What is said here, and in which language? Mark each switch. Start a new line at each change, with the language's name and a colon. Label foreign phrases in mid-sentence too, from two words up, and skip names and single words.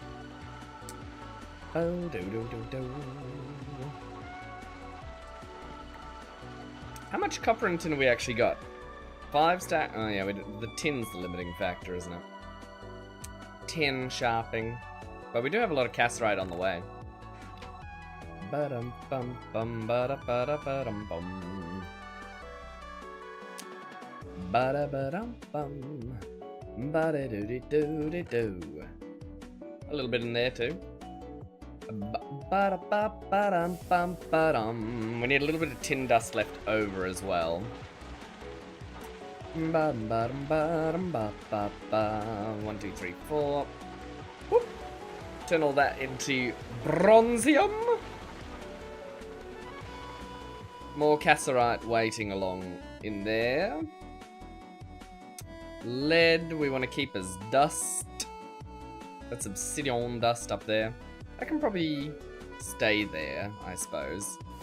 English: Oh, how much copper and tin have we actually got? 5 stack. Oh yeah, the tin's the limiting factor, isn't it? Tin sharpening. But we do have a lot of cassiterite on the way. Ba-dum bum bum ba-da ba-da ba-dum bum. Ba-da ba-dum bum. Ba-da-doo-dee-doo-dee-doo. A little bit in there too. Ba-da-ba-ba-dum-bum-ba-dum. We need a little bit of tin dust left over as well. Ba-dum-ba-dum-ba-dum-ba-ba-ba. 1, 2, 3, 4. Whoop. Turn all that into bronzium. More cassiterite waiting along in there. Lead we want to keep as dust. That's obsidian dust up there. I can probably stay there, I suppose.